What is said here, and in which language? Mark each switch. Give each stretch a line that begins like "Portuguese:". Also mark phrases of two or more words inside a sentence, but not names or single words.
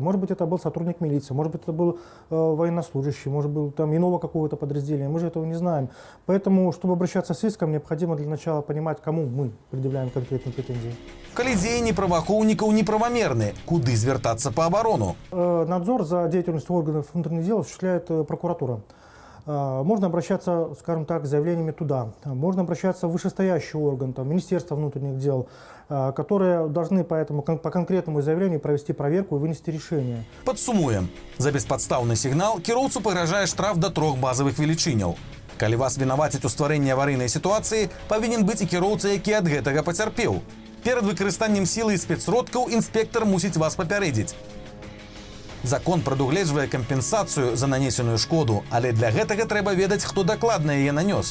Russian: Может быть, это был сотрудник милиции, может быть, это был военнослужащий, может быть, там иного какого-то подразделения. Мы же этого не знаем. Поэтому, чтобы обращаться с иском, необходимо для начала понимать, кому мы предъявляем конкретные претензии.
Belarusian: Калі дзеянні праваахоўнікаў неправамерны, куды звяртацца па абарону?
Russian: Надзор за деятельностью органов внутренних дел осуществляет прокуратура. можно обращаться, скажем так, с заявлениями туда. Можно обращаться в вышестоящий орган, там, Министерство внутренних дел, которые должны поэтому по конкретному заявлению провести проверку и вынести решение.
Belarusian: Падсумуем. За беспадстаўны сігнал кіроўцу пагражае штраф да 3 базавых велічыняў. Калі вас вінавацяць у стварэнні аварыйнай сітуацыі, павінен быць і кіроўца, які ад гэтага пацярпеў. Перад выкарыстаннем сілы і спецсродкаў інспектар мусіць вас папярэдзіць. Закон прадугледжвае кампенсацыю за нанесеную шкоду, але для гэтага трэба ведаць, хто дакладна яе нанёс.